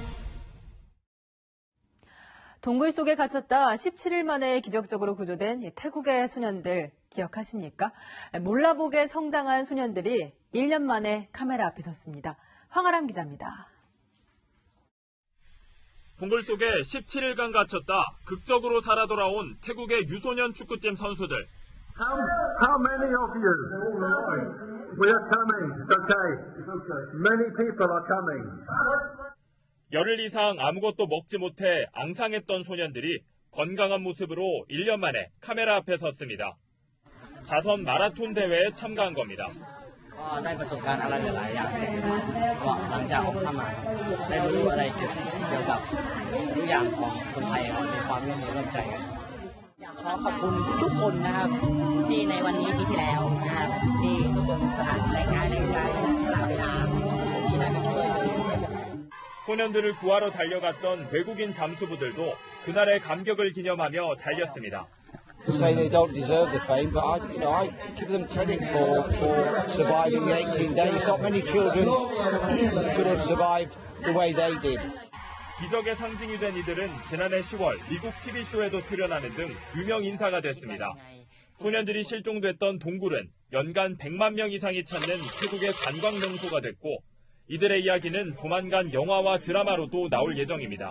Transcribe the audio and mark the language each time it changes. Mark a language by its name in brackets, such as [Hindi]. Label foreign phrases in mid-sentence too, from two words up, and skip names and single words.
[Korean] 동굴 속에 갇혔다 17일 만에 기적적으로 구조된 태국의 소년들 기억하십니까? 몰라보게 성장한 소년들이 1년 만에 카메라 앞에 섰습니다. 황아람 기자입니다. 동굴 속에 17일간 갇혔다 극적으로 살아 돌아온 태국의 유소년 축구팀 선수들. [English] How many of you? We are coming. It's okay. Many people are coming. [Korean] 열흘 이상 아무것도 먹지 못해 앙상했던 소년들이 건강한 모습으로 1년 만에 카메라 앞에 섰습니다. 자선 마라톤 대회에 참가한 겁니다. [Thai] ได้ประสบการณ์อะไรหลายๆอย่างก็หลังจากออกเข้ามาได้รู้อะไรเกี่ยวกับทุกอย่างของคนไทยมีความร่วมมือร่วมใจกันอยากขอขอบคุณทุกคนนะครับที่ในวันนี้ปีที่แล้วนะครับที่ทุกคนสละแรงกายแรงใจสละเวลาที่ได้มาช่วย [Korean] 소년들을 구하러 달려갔던 외국인 잠수부들도 그날의 감격을 기념하며 달렸습니다. [English] Say they don't deserve the fame, but I give them credit for surviving the 18 days. Not many children could have survived the way they did. [Korean] 기적의 상징이 된 이들은 지난해 10월 미국 TV쇼에도 출연하는 등 유명 인사가 됐습니다. 소년들이 실종됐던 동굴은 연간 100만 명 이상이 찾는 태국의 관광 명소가 됐고 이들의 이야기는 조만간 영화와 드라마로도 나올 예정입니다.